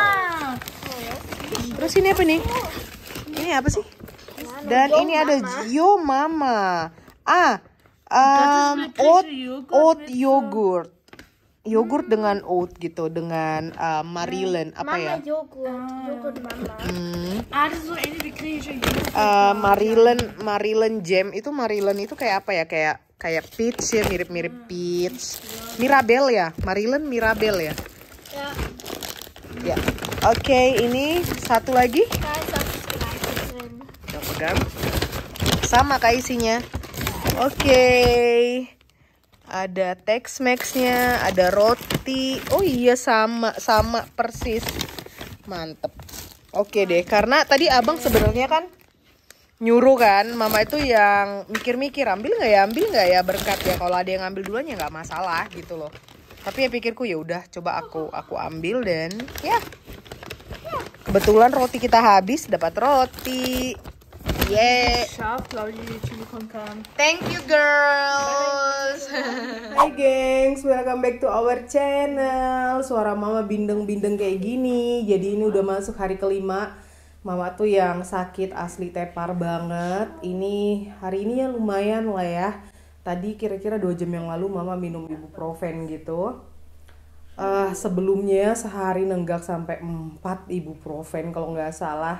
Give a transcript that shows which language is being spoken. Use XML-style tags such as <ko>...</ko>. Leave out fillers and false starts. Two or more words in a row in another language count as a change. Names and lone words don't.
<id>Terus ini apa nih? Ini apa sih? Dan ini ada Yo Mama.</id> <en>Oat yogurt.</en> <id>Yogurt dengan oat gitu, dengan Marilyn apa ya? Mama Joghurt Mama.</id> <de>Das ist so ähnlich wie griechische Joghurt.</de> <id>Marilyn jam itu itu kayak apa ya? Kayak peach ya, mirip-mirip peach. Mirabelle ya, Marilyn Mirabelle ya. Ja, Ya. Oke, ini satu lagi.</id> <de>da ist das Gleiche drin.</de> <id>Coba pegang. Sama kayak isinya. Oke. Ada Tex-Mex-nya, ada roti. Oh iya sama persis. Mantep. Oke deh, karena tadi abang sebenarnya kan nyuruh kan, mama itu yang mikir-mikir ambil nggak ya berkat ya. Kalau ada yang ambil duluan ya nggak masalah gitu loh. Tapi ya pikirku ya udah coba aku ambil dan ya. Kebetulan roti kita habis, dapat roti. Yeah.</id> <de>Scharf, glaube ich, die Chili con carne.</de> <en>Thank you girls.</en> <id>Hai gengs,</id> <en>welcome back to our channel.</en> <id>Suara mama bindeng-bindeng kayak gini. Jadi ini udah masuk hari kelima. Mama tuh yang sakit asli tepar banget. Ini hari ini ya lumayan lah ya. Tadi kira-kira 2 jam yang lalu mama minum ibuprofen gitu. Sebelumnya sehari nenggak sampai 4 ibuprofen kalau nggak salah.</id>